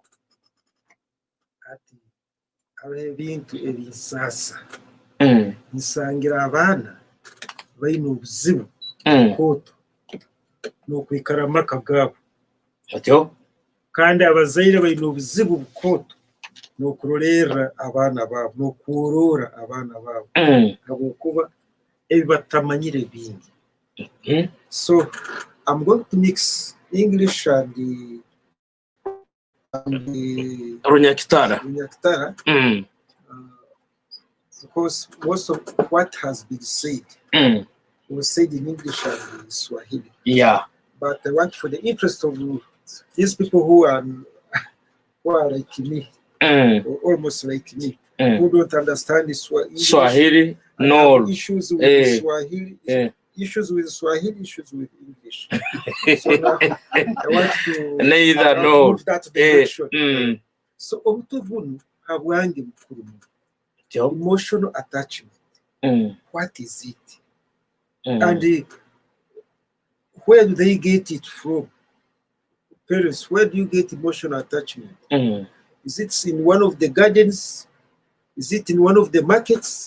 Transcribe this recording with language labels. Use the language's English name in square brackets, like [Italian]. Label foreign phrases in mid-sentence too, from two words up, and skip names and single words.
[Tooro] ati ebintu ebisasa nsangira abaana baina obuzibu koto n'okwikara amaka gaabo atyo kandi abazaire baina obuzibu bukoto n'okurorera abaana baabo n'okworora abaana baabo habwokuba ebi batamanyire bingi. [English] So I'm going to mix English and Runyakitara because most of what has been said was said in English and Swahili. Yeah. But I want, for the interest of these people who are like me, or almost like me, who don't understand Swahili, no issues with Swahili, issues with Swahili, issues with English. So now I want to move that direction. [Tooro] So Omutubunu habwange mukuru. [English] Emotional attachment. What is it? And where do they get it from? Parents, where do you get emotional attachment? Is it in one of the gardens? Is it in one of the markets?